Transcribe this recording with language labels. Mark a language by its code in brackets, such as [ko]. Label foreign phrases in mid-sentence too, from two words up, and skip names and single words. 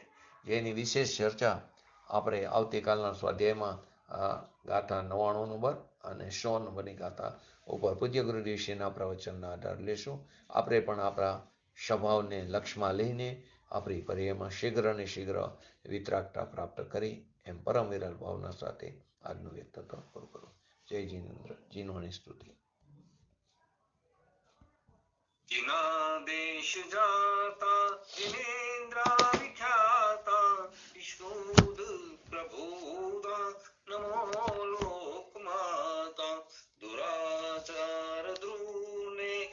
[gu] જેની વિશેષ ચર્ચા આપણે આવતીકાલના સ્વાધ્યાયમાં ગાથા 99 નંબર અને 100 નંબરની ગાથા ઉપર પૂજ્ય ગુરુ ઋષિના પ્રવચનના આધાર લેશું. આપણે પણ આપણા સ્વભાવને લક્ષ્યમાં લઈને આપણી પર્યાયમાં શીઘ્ર અને શીઘ્ર વિતરાગતા પ્રાપ્ત કરી એમ પરમ વિરલ ભાવના સાથે આજનું વ્યક્તિત્વ પૂરું કરું. જય જીનેન્દ્ર. જીનોની સ્તુતિ. [sa] जिनादेश जाता जिनेन्द्रा विख्याता विष्णुद प्रभुदा नमो लोकमाता दुराचार द्रुने